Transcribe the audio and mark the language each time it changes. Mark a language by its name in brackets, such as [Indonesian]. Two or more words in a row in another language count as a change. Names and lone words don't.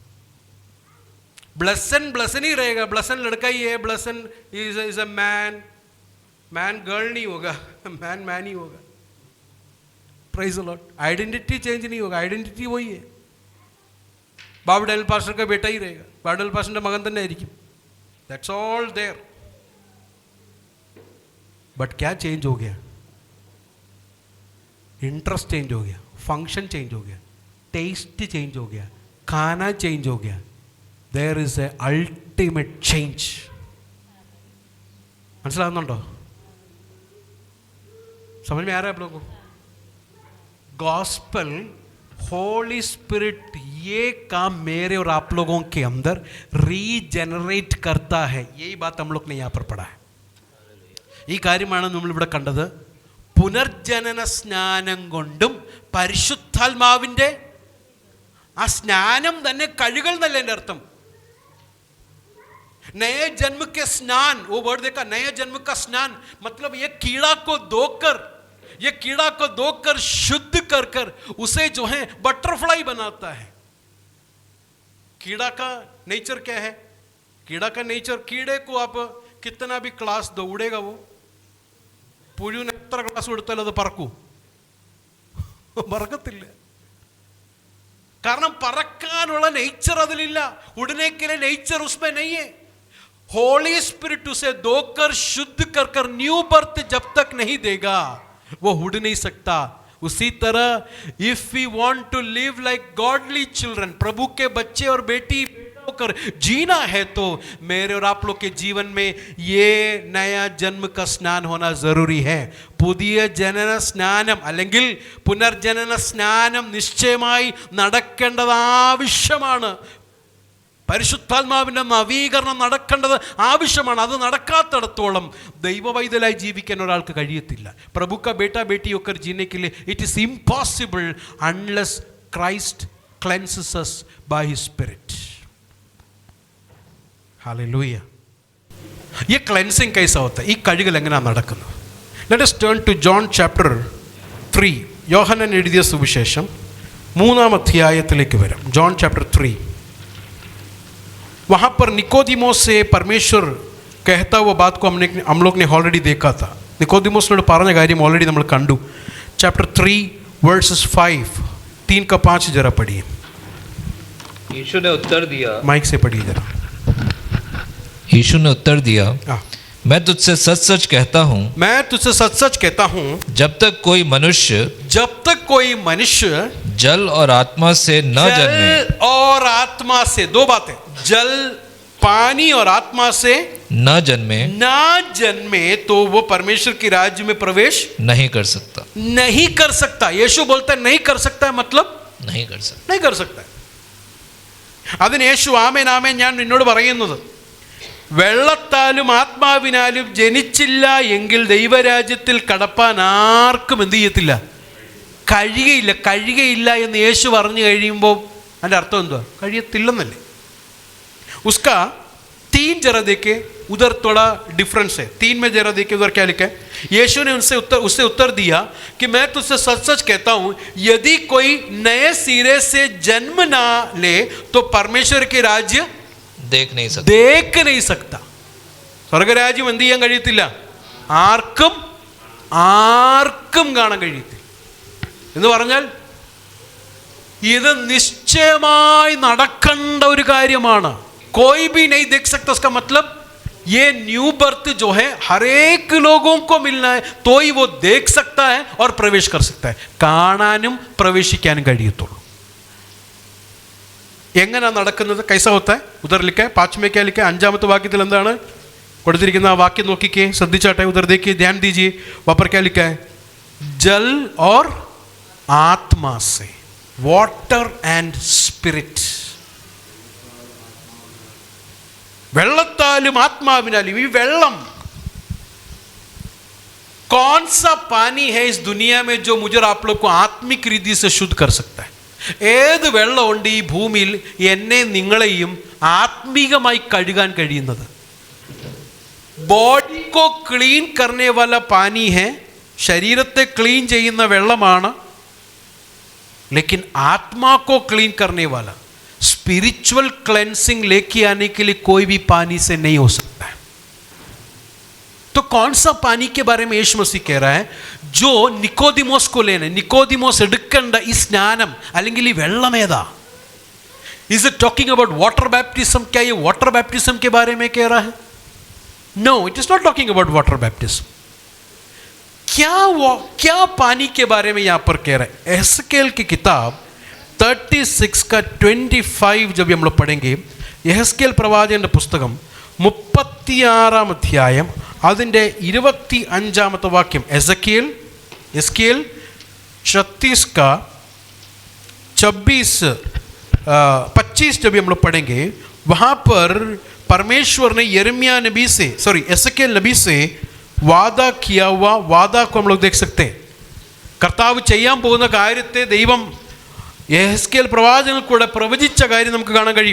[Hindi] ब्लेसन ब्लेसन ही रहेगा, ब्लेसन लड़का ही है, [English] Blessan is a man, [Hindi] मैन गर्ल नहीं होगा, मैन मैन ही होगा। [English] Praise the Lord. identity change [Hindi] नहीं होगा, आइडेंटिटी वही है। बाबू डेल पास्टर का बेटा ही रहेगा, बाबू डेल पास्टर [Malayalam] മകൻ തന്നെ ആയിരിക്കും। [English] That's all there. [Hindi] बट क्या चेंज हो गया? [English] interest change [Hindi] हो गया, [English] function change [Hindi] हो गया, [English] taste change [Hindi] हो गया, खाना चेंज हो गया। [English] There is a ultimate change. [Malayalam] മനസ്സിലാകുന്നുണ്ടോ? [Hindi] समझ में आ रहा है आप लोगों को? [English] Gospel, Holy Spirit [Hindi] ये काम मेरे और आप लोगों के अंदर रीजनरेट करता है. यही बात हम लोग ने यहाँ पर पढ़ा है. [Malayalam] ഈ കാര്യമാണ് നമ്മൾ ഇവിടെ കണ്ടത്. പുനർജനന സ്നാനം കൊണ്ടും പരിശുദ്ധാത്മാവിൻ്റെ ആ സ്നാനം തന്നെ കഴുകൽ എന്നല്ല എൻ്റെ അർത്ഥം. [Hindi] नए जन्म के स्नान, वो वर्ड देखा, नए जन्म का स्नान मतलब ये कीड़ा को धोकर ये कीड़ा को धोकर शुद्ध कर कर उसे जो है बटरफ्लाई बनाता है। कीड़ा का नेचर क्या है? कीड़ा का नेचर, कीड़े को आप कितना भी क्लास दो उड़ेगा वो। [Malayalam] പുഴുവിന് എത്ര ക്ലാസ് കൊടുത്താലും അത് പറക്കൂ? പറക്കത്തില്ല. കാരണം പറക്കാനുള്ള नेचर അതിലില്ല. [Hindi] उड़ने के लिए नेचर उसमें नहीं है. [English] Holy Spirit [Hindi] उसे धोकर शुद्ध कर कर [English] new birth [Hindi] जब तक नहीं देगा वो उड़ नहीं सकता. [English] उसी तरह if we want to live like godly children, [Hindi] प्रभु के बच्चे और बेटी होकर जीना है तो मेरे और आप लोग के जीवन में ये नया जन्म का स्नान होना जरूरी है. [Malayalam] പുതിയ ജനന സ്നാനം അല്ലെങ്കിൽ പുനർജനന സ്നാനം നിശ്ചയമായി നടക്കേണ്ടത് ആവശ്യമാണ്. പരിശുദ്ധാത്മാവിൻ്റെ നവീകരണം നടക്കേണ്ടത് ആവശ്യമാണ്. അത് നടക്കാത്തിടത്തോളം ദൈവവൈതലായി ജീവിക്കാൻ ഒരാൾക്ക് കഴിയത്തില്ല. [Hindi] प्रभु का बेटा बेटी होकर जीने के लिए [English] it is impossible unless Christ cleanses us by his spirit. Hallelujah. [Hindi] ये क्लेंसिंग कैसा होता है? [Malayalam] ये കഴുകൽ എങ്ങനെയാണ് നടക്കുന്നത്? [English] Let us turn to John chapter 3. [Malayalam] യോഹന്നാൻ എഴുതിയ സുവിശേഷം 3-ാം അധ്യായത്തിലേക്ക് വരാം. [English] John chapter 3. [Hindi] वहाँ पर निकोदिमोस से परमेश्वर कहता हुआ बात को हम लोग ने ऑलरेडी देखा था. [Malayalam] निकोदिमोस ने പറഞ്ഞ കാര്യം ഓൾറെഡി നമ്മൾ കണ്ടു. [Hindi] चैप्टर 3 verses 5, 3 का 5 जरा पढ़िए. यीशु ने उत्तर दिया, माइक से पढ़िए जरा. यीशु ने उत्तर दिया, मैं तुझसे सच सच कहता हूँ, मैं तुझसे सच सच कहता हूँ, जब तक कोई मनुष्य जल और आत्मा से न जन्मे, और आत्मा से, दो बातें, जल पानी और आत्मा से न जन्मे तो वो परमेश्वर के राज्य में प्रवेश नहीं कर सकता. यीशु बोलता है नहीं कर सकता है, मतलब नहीं कर सकता. [Malayalam] അതിന് യേശു ആമേൻ ആമേൻ ഞാൻ നിന്നോട് പറയുന്നത്, വെള്ളത്താലും ആത്മാവിനാലും ജനിച്ചില്ല എങ്കിൽ ദൈവരാജ്യത്തിൽ കടപ്പാൻ ആർക്കും എന്ത് ചെയ്യത്തില്ല? കഴിയുകയില്ല എന്ന് യേശു പറഞ്ഞു കഴിയുമ്പോൾ അതിൻ്റെ അർത്ഥം എന്തുവാ? കഴിയത്തില്ലെന്നല്ലേ. [Hindi] उसका 3 जरा देखे, उधर थोड़ा डिफरेंस है. 3 में जरा देखे उधर क्या लिखा है. यीशु ने उससे उत्तर दिया कि मैं तुझसे सच सच कहता हूँ, यदि कोई नए सिरे से जन्म ना ले तो परमेश्वर के राज्य देख नहीं सकता. [Malayalam] സ്വർഗരാജ്യം എന്ത് ചെയ്യാൻ കഴിയത്തില്ല? ആർക്കും കാണാൻ കഴിയത്തില്ല. എന്ന് പറഞ്ഞാൽ ഇത് നിശ്ചയമായി നടക്കേണ്ട ഒരു കാര്യമാണ്. [Hindi] कोई भी नहीं देख सकता. उसका मतलब ये [English] new birth [Hindi] जो है हर एक लोगों को मिलना है तो ही वो देख सकता है और प्रवेश कर सकता है. [Malayalam] കാണാനും പ്രവേശിക്കാനും കഴിയത്തുള്ളൂ. എങ്ങനെയാണ് നടക്കുന്നത്? [Hindi] कैसा होता है? उधर लिखा है 5 में क्या लिखा है? [Malayalam] 5ാമത്തെ വാക്യത്തിൽ എന്താണ് കൊടുത്തിരിക്കുന്ന ആ വാക്യം നോക്കിക്കേ, ശ്രദ്ധിച്ചാട്ടെ. [Hindi] उधर देखिए, ध्यान दीजिए. वहां पर क्या लिखा है? जल और आत्मा से, [English] water and spirit. [Malayalam] വെള്ളത്താലും ആത്മാവിനാലും. ഈ വെള്ളം [Hindi] कौन सा पानी है इस दुनिया में जो मुझे आप लोग को आत्मिक रीति से शुद्ध कर सकता है? [Malayalam] ഏത് വെള്ളമുണ്ട് ഈ ഭൂമിയിൽ എന്നെ നിങ്ങളെയും ആത്മീകമായി കഴുകാൻ കഴിയുന്നത്? [Hindi] बॉडी को क्लीन करने वाला पानी है, [Malayalam] ശരീരത്തെ ക്ലീൻ ചെയ്യുന്ന വെള്ളമാണ്. [Hindi] लेकिन आत्मा को क्लीन करने वाला, [English] spiritual cleansing [Hindi] लेके आने के लिए कोई भी पानी से नहीं हो सकता है. तो कौन सा पानी के बारे में यीशु मसीह कह रहा है? जो निकोदिमोस को लेना. [Malayalam] निकोदिमोस എടുക്കേണ്ട ഈ സ്നാനം അല്ലെങ്കിൽ ഈ വെള്ളം ഏതാ? [English] Is it talking about water baptism? [Hindi] क्या ये [English] water baptism [Hindi] के बारे में कह रहा है? [English] No, it is not talking about water baptism. [Hindi] क्या पानी के बारे में यहां पर कह रहा है? एहस्केल की किताब 36 का 25 जब हम लोग पढ़ेंगे, [Malayalam] യഹസ്കേൽ പ്രവാചകന്റെ പുസ്തകം 36-ാം അധ്യായം അതിൻ്റെ 25-ാമത്തെ വാക്യം. [Hindi] എസ്കേൽ 36 का 25 जब हम लोग पढ़ेंगे, वहाँ पर परमेश्वर ने एस्केल नबी से वादा किया हुआ वादा को हम लोग देख सकते हैं. [Malayalam] കർത്താവ് ചെയ്യാൻ പോകുന്ന കാര്യത്തെ ദൈവം യഹസ്കേൽ പ്രവാചകനിൽ കൂടെ പ്രവചിച്ച കാര്യം നമുക്ക് കാണാൻ കഴിയും.